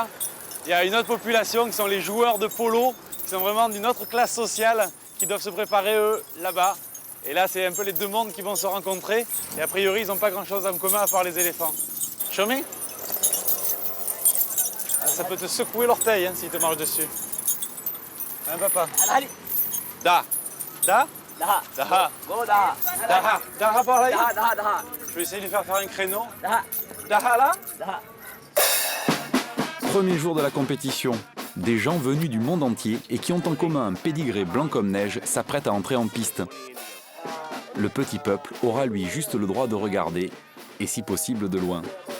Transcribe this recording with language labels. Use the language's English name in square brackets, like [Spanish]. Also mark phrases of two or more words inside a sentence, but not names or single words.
[French] Il y a une autre population qui sont les joueurs de polo, qui sont vraiment d'une autre classe sociale, qui doivent se préparer eux là-bas. Et là, c'est un peu les deux mondes qui vont se rencontrer. Et a priori, ils n'ont pas grand-chose en commun à part les éléphants. [English] Show me. [French] Ah, ça peut te secouer l'orteil hein, s'il te marche dessus. Hein, papa? Da. Da? Daha. Daha. Daha. Daha par là. Je vais essayer de lui faire un créneau. Daha là. Premier jour de la compétition. Des gens venus du monde entier et qui ont en commun un pédigré blanc comme neige s'apprêtent à entrer en piste. Le petit peuple aura lui juste le droit de regarder, et si possible de loin.